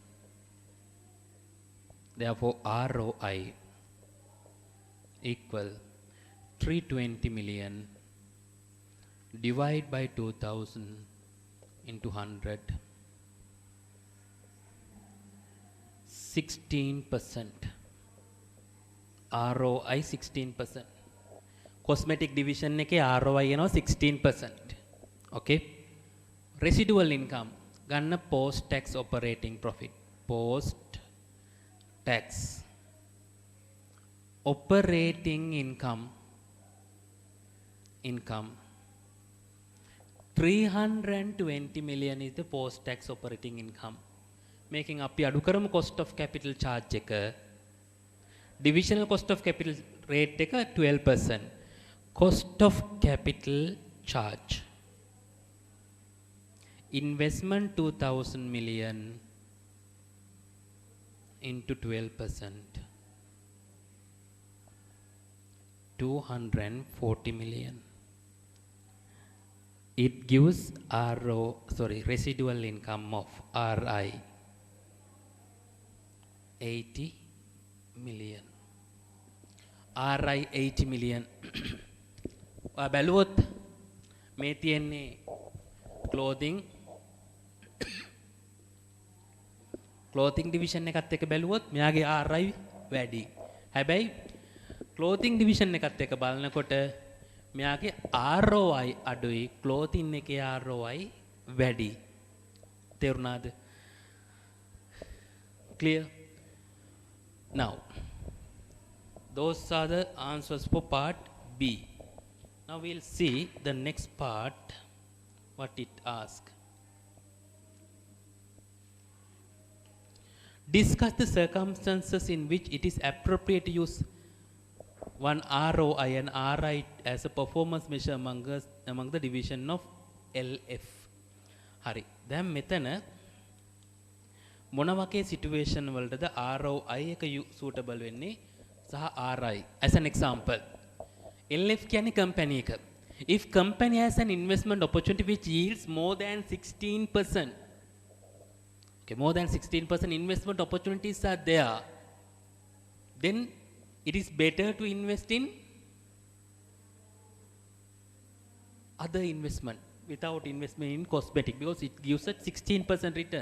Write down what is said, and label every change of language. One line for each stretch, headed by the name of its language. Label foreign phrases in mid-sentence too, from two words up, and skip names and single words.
English: Therefore ROI equal 320 million divide by 2000 into 100. 16%.
Sinhala: ROI 16%.
English: Cosmetic division
Sinhala: එකේ ROI එනවා 16%.
English: Okay. Residual income
Sinhala: ගන්න
English: post tax operating profit. Post tax operating income 320 million is the post tax operating income. Making up
Sinhala: අපි අඩු කරමු
English: cost of capital charge
Sinhala: එක
English: divisional cost of capital rate
Sinhala: එක 12%.
English: Cost of capital charge. Investment 2000 million into 12%. 240 million. It gives residual income of RI 80 million. RI 80 million.
Sinhala: බැලුවොත් මේ තියෙන්නේ
English: clothing division
Sinhala: එකත් එක්ක බැලුවොත් මෙයාගේ RI වැඩි. හැබැයි
English: clothing division
Sinhala: එකත් එක්ක බලනකොට මෙයාගේ ROI අඩුයි, clothing එකේ ROI වැඩි. තේරුණාද? Clear?
English: Now, those are the answers for part B. Now we'll see the next part, what it asks. Discuss the circumstances in which it is appropriate to use one ROI and RI as a performance measure among the division of LF.
Sinhala: හරි. දැන් මෙතන මොන වගේ සිටුේෂන් වලටද ROI එක suitable වෙන්නේ සහ RI?
English: As an example,
Sinhala: LF කියන්නේ company එක.
English: If company has an investment opportunity which yields more than 16%, okay, more than 16% investment opportunities are there, then it is better to invest in other investment without investment in cosmetic, because it gives a 16% return.